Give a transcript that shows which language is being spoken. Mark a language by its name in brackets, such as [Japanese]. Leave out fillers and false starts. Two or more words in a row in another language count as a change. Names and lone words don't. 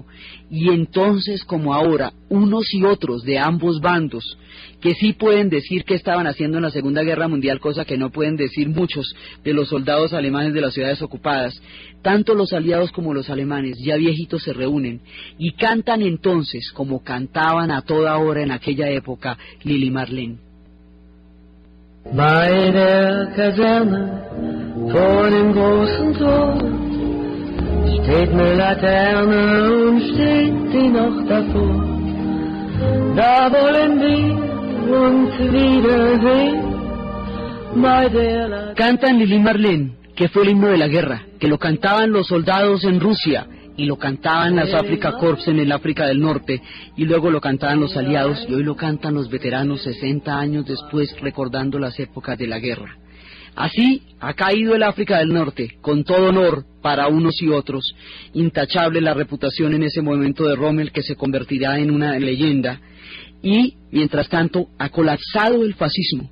[Spanish] Y entonces, como ahora, unos y otros de ambos bandos, que sí pueden decir que estaban haciendo en la Segunda Guerra Mundial, cosa que no pueden decir muchos de los soldados alemanes de las ciudades ocupadas, tanto los aliados como los alemanes, ya viejitos, se reúnen y cantan entonces, como cantaban a toda hora en aquella época, Lili Marleen. [German] Bei der Kaserne vor dem großen Tor steht eine Laterne und steht die noch davor. Da wollen wir uns wiedersehen bei der Laterne. [Spanish] Cantan Lili Marleen, que fue el himno de la guerra, que lo cantaban los soldados en Rusia, y lo cantaban las Afrika Korps en el África del Norte, y luego lo cantaban los aliados, y hoy lo cantan los veteranos 60 años después, recordando las épocas de la guerra. Así ha caído el África del Norte, con todo honor para unos y otros, intachable la reputación en ese momento de Rommel, que se convertirá en una leyenda, y mientras tanto ha colapsado el fascismo.